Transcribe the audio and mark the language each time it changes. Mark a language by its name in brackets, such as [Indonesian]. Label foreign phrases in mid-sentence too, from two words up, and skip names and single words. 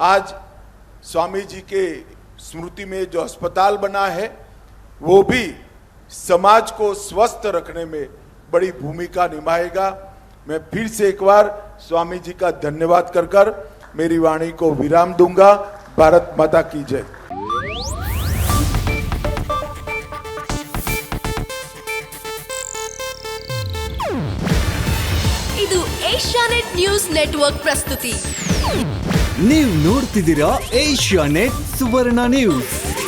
[Hindi] आज स्वामी जी के स्मृति में जो अस्पताल बना है, वो भी समाज को स्वस्थ रखने में बड़ी भूमिका निभाएगा। मैं फिर से एक बार स्वामी जी का धन्यवाद कर मेरी वाणी को विराम दूंगा। भारत माता की जय। [Kannada] ಇದು ಏಷ್ಯಾನೆಟ್ ನ್ಯೂಸ್ ನೆಟ್ವರ್ಕ್ ಪ್ರಸ್ತುತಿ. ನೀವು ನೋಡ್ತಿದ್ದೀರಾ ಏಷ್ಯಾನೆಟ್ ಸುವರ್ಣ ನ್ಯೂಸ್.